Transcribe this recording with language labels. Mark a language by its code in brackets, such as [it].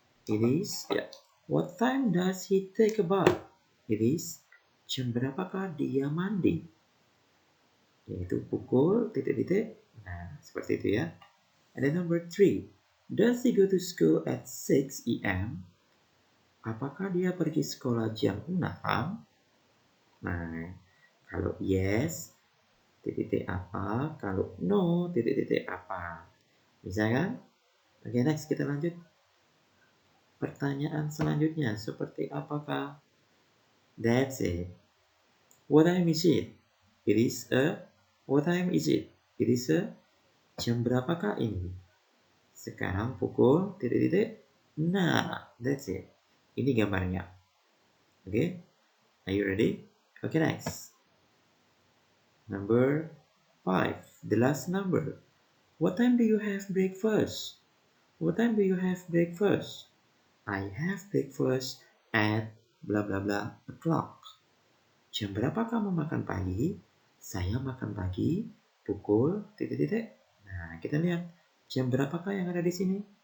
[en] It is what time does he take a bath? It is [id] jam berapakah dia mandi? Yaitu pukul titik-titik. Nah, seperti itu ya. [en] And then number 3, does he go to school at 6 a.m.? [id] Apakah dia pergi sekolah jam 6? Nah, kalau yes, titik-titik apa? Kalau no, titik-titik apa? Bisa kan? Oke, next kita lanjut. Pertanyaan selanjutnya, seperti apakah? [en] That's it. What time is it? It is what time is it? It is [id] jam berapakah ini? Sekarang pukul titik-titik. [en] Nah, that's it. [id] Ini gambarnya. [en] Okay? Are you ready? Okay, next. Number 5, the last number. What time do you have breakfast? What time do you have breakfast? I have breakfast at blah blah blah o'clock. [id] Jam berapa kamu makan pagi? Saya makan pagi pukul titik-titik. Nah, kita lihat jam berapakah yang ada di sini?